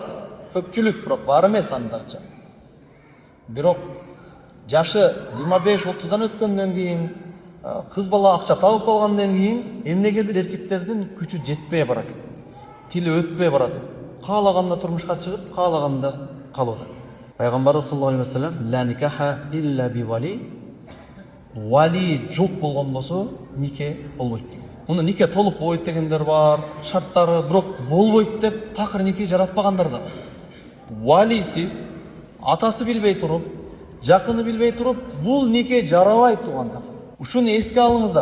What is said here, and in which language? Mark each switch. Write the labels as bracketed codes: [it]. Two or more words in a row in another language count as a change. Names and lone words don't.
[ky] Көпчүлүк, бирок бар эмес андача. Бирок жашы 25-30дан өткөндөн кийин, кыз бала акча табып калгандан кийин эмнегедир эркектердин күчү жетпей барат. Тили өтпөй барат. Каалаганда турмушка чыгып, каалаганда калып атат. [ar] Пайгамбарыбыз صلى الله عليه وسلم لا نكاح إلا بولي. [ky] Вали жок болгон болсо нике болбойт деген. Муну нике толук болбойт дегендер бар, шарттары, бирок болбойт деп такыр нике жаратпагандар да бар. Валисиз атасы билбей туруп, жакыны билбей туруп, бул нике жарабайт туугандар. Ушуну эске алыңыздар.